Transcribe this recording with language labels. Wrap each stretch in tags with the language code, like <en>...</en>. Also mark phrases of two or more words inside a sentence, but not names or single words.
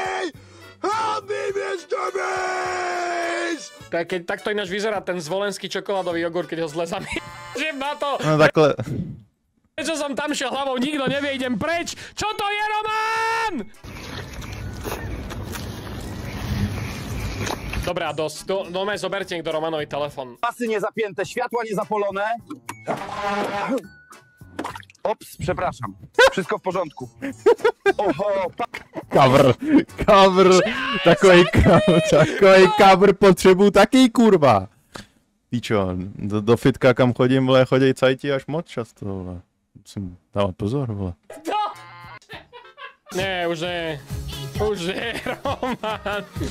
<sk>Keď takto ináč vyzerá ten zvolenský čokoládový jogurt, keď ho zle zamiešim na to.</sk> <cs>No takhle.</cs> <sk>Prečo som tam šiel hlavou, nikto nevie, idem preč. Čo to je, Roman? Dobre, a dosť. Dome zoberte niekto Romanovi telefon.</sk> <pl>Pasy niezapięte, światła niezapolone. Ops, przepraszam. Wszystko w porządku. Oho,</pl> <cs>Cover. Takovej cover potřebuju taky, kurva. Ty čo, do fitka, kam chodím, vole, chodej cajti až moc často, vole. Musím dávat pozor, vole. Ne, už ne. Už ne, Roman.</cs>